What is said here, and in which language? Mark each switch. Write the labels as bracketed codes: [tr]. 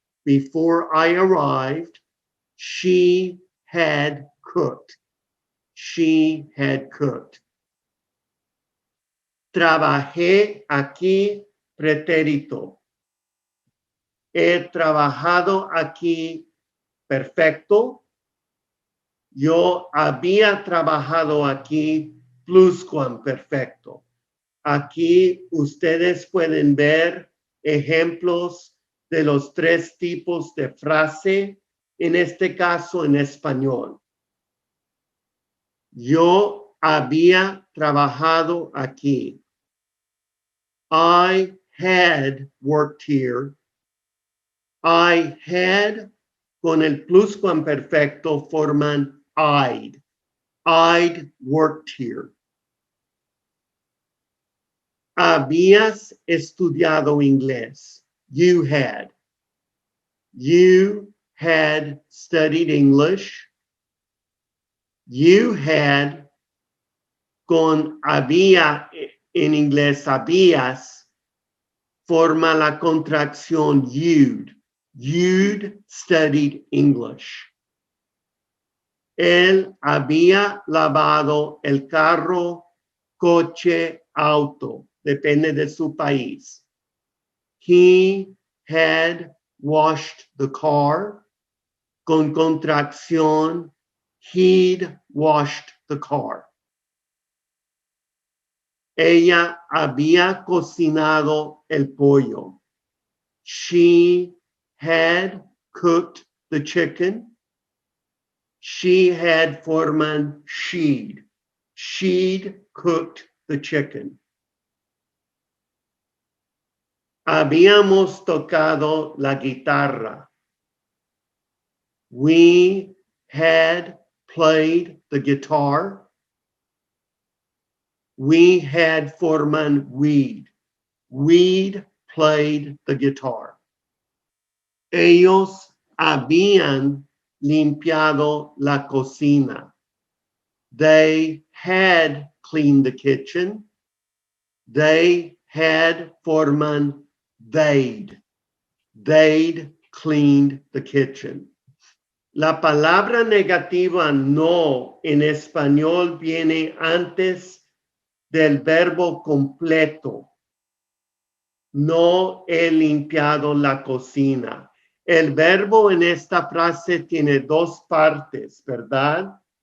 [en] Before I arrived, she had cooked. She had cooked. [es] Trabajé aquí, pretérito. He trabajado aquí, perfecto. Yo había trabajado aquí, pluscuamperfecto. Aquí ustedes pueden ver ejemplos de los tres tipos de frase, en este caso en español. Yo había trabajado aquí. [en] I had worked here. I had [es] con el pluscuamperfecto forman I'd. [en] I'd worked here. [es] Habías estudiado inglés. [en] You had. You had studied English. You had [es] con había en inglés habías forma la contracción you'd. [en] You'd studied English. [es] Él había lavado el carro, coche, auto. Depende de su país. [en] He had washed the car. [es] Con contracción, [en] he'd washed the car. [es] Ella había cocinado el pollo. [en] She had cooked the chicken. She had [es] forman [en] she'd. She'd cooked the chicken. [es] Habíamos tocado la guitarra. [en] We had played the guitar. We had [es] forman [en] we'd. We'd played the guitar. [es] Ellos habían limpiado la cocina. [en] They had cleaned the kitchen. They had [es] forman [en] they'd. They'd cleaned the kitchen. [es] La palabra negativa no en español viene antes del verbo completo. No he limpiado la cocina. El verbo en esta frase tiene dos partes, ¿verdad?